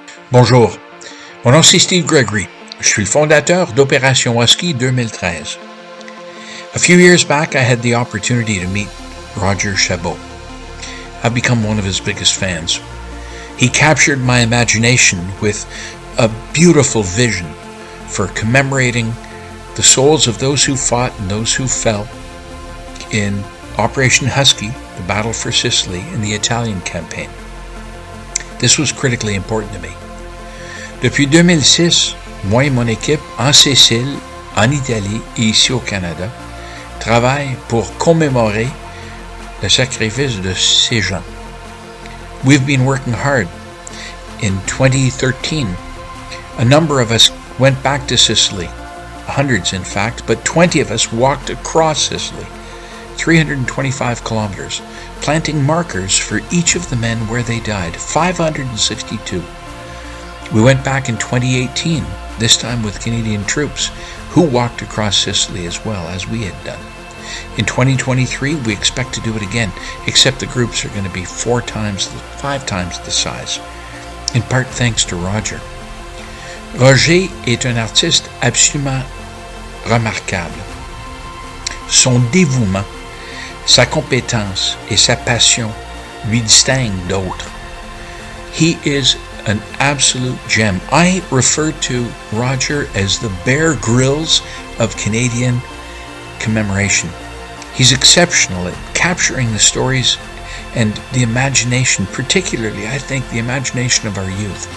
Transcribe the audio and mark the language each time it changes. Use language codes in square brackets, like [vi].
[fr] Bonjour, mon nom c'est Steve Gregory. Je suis le fondateur d'Opération Husky 2013. [en] A few years back, I had the opportunity to meet Roger Chabot. I've become one of his biggest fans. He captured my imagination with a beautiful vision for commemorating the souls of those who fought and those who fell in Operation Husky, the battle for Sicily, and the Italian campaign. This was critically important to me. [fr] Depuis 2006, moi et mon équipe en Sicile, en Italie et ici au Canada travaillent pour commémorer le sacrifice de ces gens. [en] We've been working hard. In 2013, a number of us went back to Sicily, hundreds in fact, but 20 of us walked across Sicily, 325 kilometers, planting markers for each of the men where they died, 562. We went back in 2018, this time with Canadian troops, who walked across Sicily as well as we had done. In 2023, we expect to do it again, except the groups are going to be 5 times the size, in part thanks to Roger. [fr] Roger est un artiste absolument remarquable. Son dévouement, sa compétence et sa passion lui distinguent d'autres. [en] He is an absolute gem. I refer to Roger as the Bear Grylls of Canadian commemoration. He's exceptional at capturing the stories and the imagination, particularly, I think, the imagination of our youth.